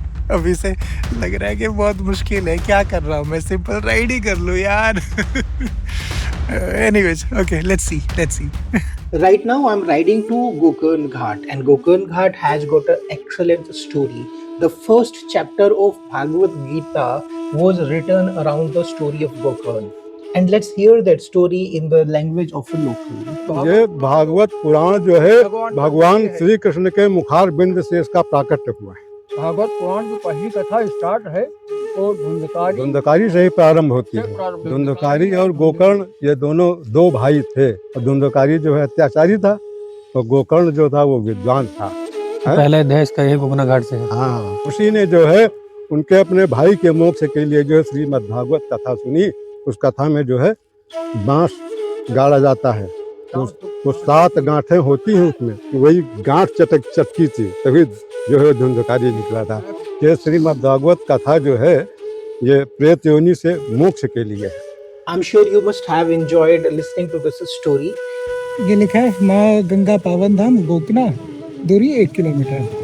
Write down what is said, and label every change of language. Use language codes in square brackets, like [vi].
[hi] अभी से लग रहा है कि बहुत मुश्किल है, क्या कर रहा हूँ मैं, सिंपल राइड ही कर लूँ यार. [en] Anyways, okay, let's see. Right now I'm riding to Gokarn Ghat, and Gokarn Ghat has got an excellent story. The first chapter of Bhagavad Gita was written around the story of Gokarn. And let's hear that story in the language of a local. [hi] ये भागवत पुराण जो है भगवान श्री कृष्ण के मुखार बिंद से इसका प्राकट्य हुआ है. भागवत पुराण की पहली कथा स्टार्ट है और धुंधकारी से ही प्रारंभ होती है. धुंधकारी और गोकर्ण ये दोनों 2 भाई थे. और धुंधकारी जो है अत्याचारी था और गोकर्ण जो था वो विद्वान था. पहले देश का गोकर्ण घाट से. हाँ, उसी ने जो है उनके अपने भाई के मोक्ष के लिए जो है श्रीमद् भागवत कथा सुनी. उस कथा में जो है बांस गाड़ा जाता है तो 7 गांठें होती हैं उसमें. वही गांठ चटकी थी, तभी जो है धुंधकारी निकला था. ये श्रीमद् भागवत कथा जो है ये प्रेत योनि से मोक्ष के लिए है. [en] I'm sure you must have enjoyed listening to this story. [hi] ये लिखा है माँ गंगा पावन धाम गोकना, दूरी 1 किलोमीटर.